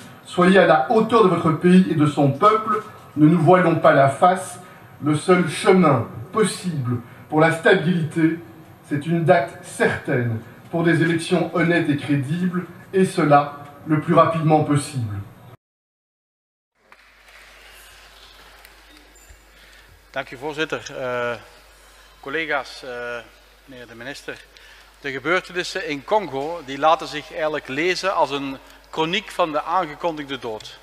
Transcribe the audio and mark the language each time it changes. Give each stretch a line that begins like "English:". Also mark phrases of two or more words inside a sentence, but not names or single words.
French: Soyez à la hauteur de votre pays et de son peuple. Ne nous voilons pas la face. Le seul chemin possible pour la stabilité, c'est une date certaine pour des élections honnêtes et crédibles, et cela le plus rapidement possible.
Dutch: Dank u, voorzitter. Collega's, meneer de minister. De gebeurtenissen in Congo die laten zich eigenlijk lezen als een chroniek van de aangekondigde dood.